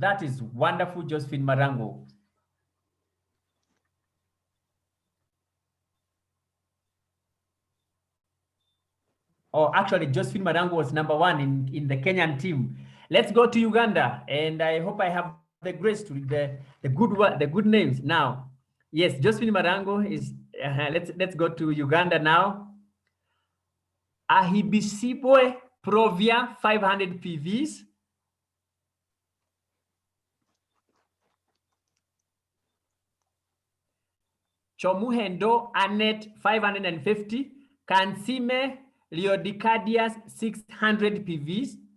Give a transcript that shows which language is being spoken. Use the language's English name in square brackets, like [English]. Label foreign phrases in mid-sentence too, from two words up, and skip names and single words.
[English] That is wonderful, Josephine Marango. Oh, actually, Josephine Marango was #1 in the Kenyan team. Let's go to Uganda, and I hope I have the grace to read the good names now. Yes, Josephine Marango is. Let's go to Uganda now. Ahibisibwe Provia, 500 PVs. Chomuhendo Annette, 550. Kansime Leodicadias, 600 PVs.